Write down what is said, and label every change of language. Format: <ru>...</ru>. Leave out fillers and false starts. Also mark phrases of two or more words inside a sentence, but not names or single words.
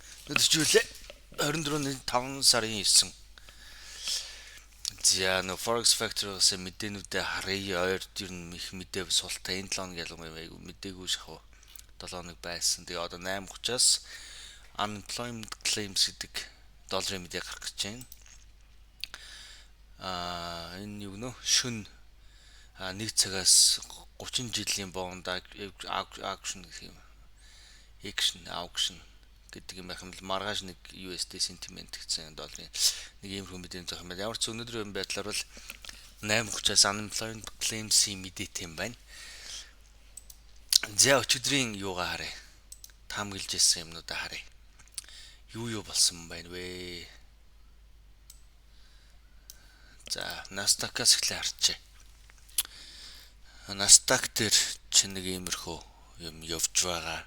<mn>Өдөржүүлээ 24-5 сарын 9. За Forex Factory-с мэдээнүүдээ харъя. Ойрд ер нь их мэдээ султаа энэ 7 хоног ялангуяа мэдээгүй шахав 7 хоног байсан. Тэгээ одоо 8:30-аас</mn> <en>unemployment claims</en> <mn>гэдэг долларын мэдээ гарах гэж байна. Энэ юу гэнэ? Шүн 1 цагаас 30 жилийн бонд auction гэх юм. Auction гэдэг юм байх юм л маргааш нэг</mn> <en>USD sentiment</en> <mn>гэсэн долларын нэг иймэрхүү мэдээ зах юм байна. Ямар ч өнөөдрийн байдлаар бол 8:30-аас</mn> <en>unemployment claims-</en> <mn>ийн мэдээтэй юм байна. За өчигдрийн юугаа харъя. Таамаглаж ирсэн юмнуудаа харъя. Юу болсон байна вэ? За Nasdaq-аас эхлээ харчаа. Nasdaq дээр ч нэг иймэрхүү юм явж байгаа.</mn>